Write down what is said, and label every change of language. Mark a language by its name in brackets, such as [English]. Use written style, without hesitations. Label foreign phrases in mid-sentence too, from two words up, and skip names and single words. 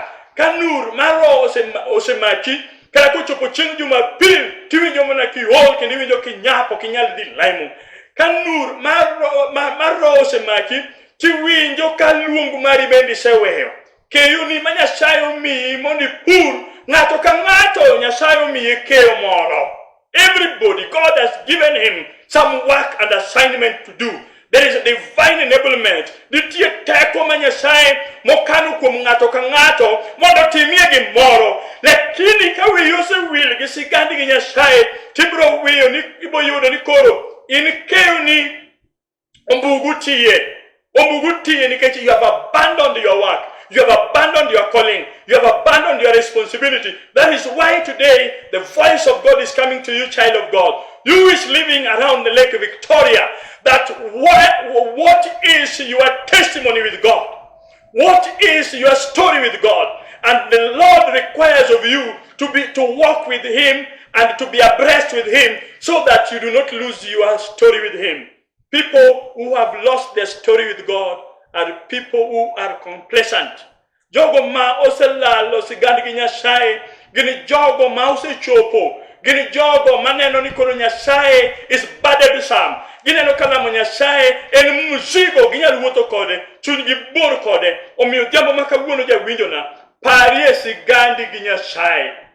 [Luo (Kenya and Tanzania)] Ka nur mar roho osemaki kata kochopo chieng' Jumapil tiwinjo mana kiol kendo iwinjo kinyap ok inyal dhi lemo. Ka nur mar roho osemaki tiwinjo ka luong mari bende iseweyo. Keyo ni ma Nyasaye omiyi mondo ipur ng'ato ka ng'ato Nyasaye omiyi keyo moro. [English] Everybody, God has given him some work and assignment to do. There is a divine enablement. [Luo (Kenya and Tanzania)] Nitie teko ma Nyasaye mokano kuom ng'ato ka ng'ato mondo timie gimoro. Lakini ka wiyi osewil gi sigandi gi Nyasaye tibiro wiyo ni ibo yudo ni koro in keyo ni ombugu tiye nikech [English] you have abandoned your work. You have abandoned your calling. You have abandoned your responsibility. That is why today the voice of God is coming to you, child of God. You is living around the Lake Victoria. That what is your testimony with God? What is your story with God? And the Lord requires of you to walk with Him and to be abreast with Him so that you do not lose your story with Him. People who have lost their story with God are people who are complacent. [Luo (Kenya and Tanzania)] Jogo ma oselalo sigand gi Nyasaye gini jogo ma osechopo, gini jogo maneno ni koro Nyasaye [English] is burdensome. [Luo (Kenya and Tanzania)] Gineno kalamo Nyasaye en mzigo ginyal wuotho kode, chunygi bor kode. Omiyo jambo ma kawuono jawinjo na parie sigandi gi Nyasaye.